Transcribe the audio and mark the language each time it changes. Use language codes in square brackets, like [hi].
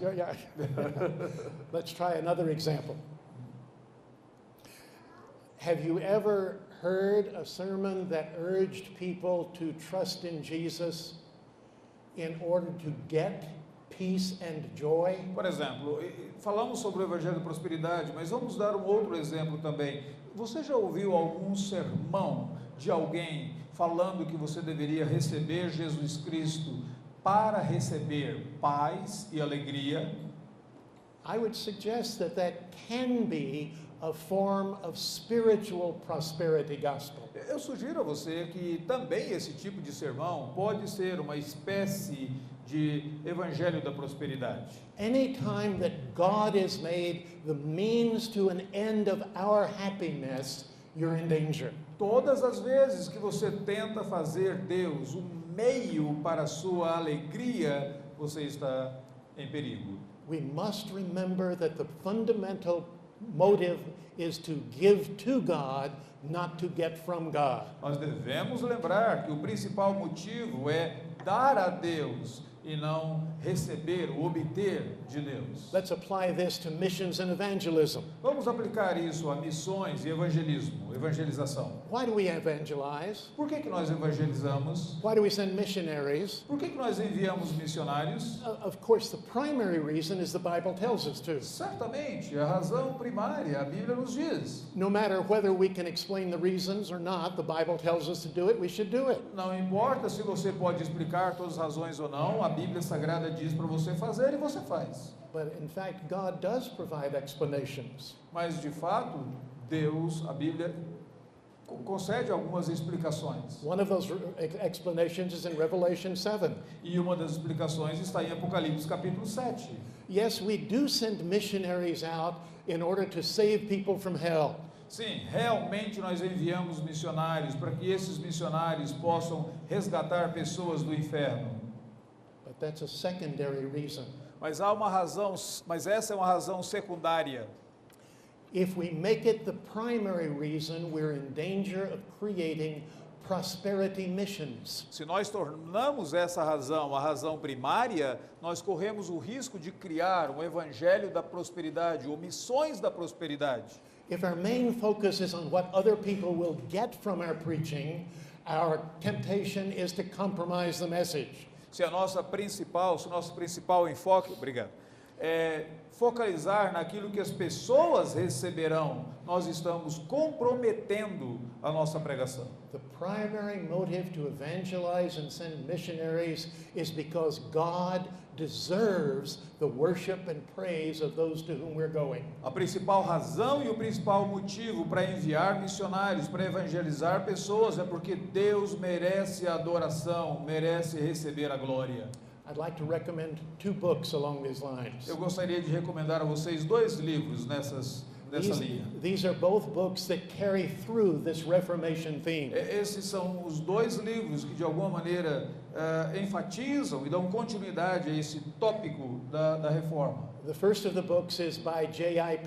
[en] Yeah. yeah. Let's try another example. Have you ever heard a sermon that urged people to trust in Jesus in order to get peace and joy? [pt] Por exemplo, falamos sobre o Evangelho da Prosperidade, mas vamos dar um outro exemplo também. Você já ouviu algum sermão de alguém falando que você deveria receber Jesus Cristo para receber paz e alegria? [en] I would suggest that that can be a form of spiritual prosperity gospel. [pt] Eu sugiro a você que também esse tipo de sermão pode ser uma espécie de evangelho da prosperidade. [en] Anytime that God is made the means to an end of our happiness, you're in danger. [pt] Todas as vezes que você tenta fazer Deus um meio para a sua alegria, você está em perigo. [en] We must remember that the fundamental motive is to give to God, not to get from God. [pt] Nós devemos lembrar que o principal motivo é dar a Deus e não receber, obter de Deus. [en] Let's apply this to missions and evangelism. [pt] Vamos aplicar isso a missões e evangelismo, evangelização. [en] Why do we evangelize? [pt] Por que nós evangelizamos? [en] Why do we send missionaries? [pt] Por que nós enviamos missionários? [en] Of course, the primary reason is the Bible tells us to. [pt] Certamente, a razão primária, a Bíblia nos diz. [en] No matter whether we can explain the reasons or not, the Bible tells us to do it, we should do it. [pt] Não importa se você pode explicar todas as razões ou não, a Bíblia Sagrada diz para você fazer e você faz. [en] But in fact, God does provide explanations. [pt] Mas de fato, Deus, a Bíblia concede algumas explicações. [en] One of those explanations is in Revelation 7. [pt] E uma das explicações está em Apocalipse capítulo 7. [en] Yes, we do send missionaries out in order to save people from hell. [pt] Sim, realmente nós enviamos missionários para que esses missionários possam resgatar pessoas do inferno. [en] But that's a secondary reason. [pt] Mas há uma razão, mas essa é uma razão secundária. [en] If we make it the primary reason, we're in danger of creating prosperity missions. [pt] Se nós tornamos essa razão a razão primária, nós corremos o risco de criar um evangelho da prosperidade ou missões da prosperidade. [en] If our main focus is on what other people will get from our preaching, our temptation is to compromise the message. [pt] se o nosso principal enfoque, obrigado, é focalizar naquilo que as pessoas receberão, nós estamos comprometendo a nossa pregação. [en] The primary motive to evangelize and send missionaries is because God deserves the worship and praise of those to whom we're going. [pt] A principal razão e o principal motivo para enviar missionários, para evangelizar pessoas, é porque Deus merece a adoração, merece receber a glória. [en] I'd like to recommend 2 books along these lines. [pt] Eu gostaria de recomendar a vocês 2 livros nessa linha. [en] These are both books that carry through this Reformation theme. [pt] Esses são os 2 livros que de alguma maneira enfatizam e dão continuidade a esse tópico da reforma. [en] The first of the books is by J.I.